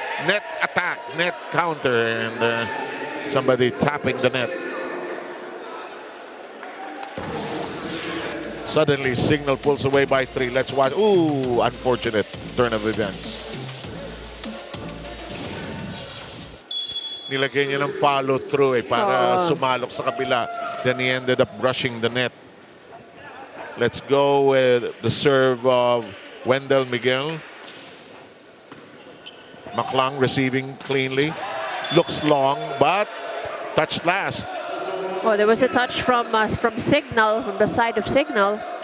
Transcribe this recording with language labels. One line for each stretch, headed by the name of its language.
English: Net attack, net counter, and somebody tapping the net. Suddenly, Signal pulls away by 3. Let's watch. Ooh, unfortunate turn of events.
Filipino: Nilagay niya ng follow through para sumalok sa kabila.
English: Then he ended up brushing the net. Let's go with the serve of Wendell Miguel. Maklang receiving cleanly. Looks long, but touched last. Oh, there was a touch from Signal, from the side of Signal.